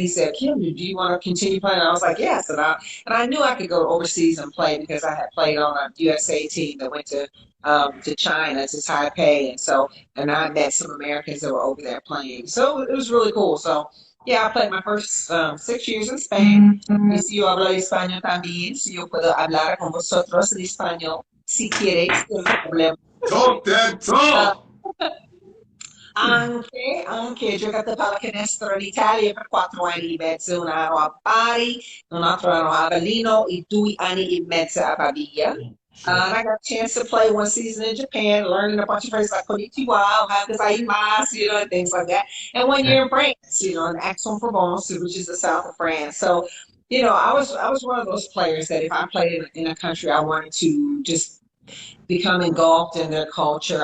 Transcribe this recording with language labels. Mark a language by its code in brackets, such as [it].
[en] He said, "Kim, do you want to continue playing?" And I was like, "Yes," and I knew I could go overseas and play because I had played on a USA team that went to China, to Taipei, and I met some Americans that were over there playing. So it was really cool. So yeah, I played my first 6 years in Spain. [es] Y si yo hablo español también, si yo puedo hablar con vosotros en español, si quieres, no hay problema. [en] Talk that talk. [it] Anche giocato pallacanestro in Italia per 4 anni e mezzo, un anno a Bari, un altro anno a Avellino, e 2 anni e mezzo a Pavia. [en] And I got a chance to play one season in Japan, learning a bunch of phrases like konnichiwa, gozaimasu, and things like that. And 1 year in France, in Aix-en-Provence, which is the south of France. So, I was one of those players that if I played in a country, I wanted to just become engulfed in their culture.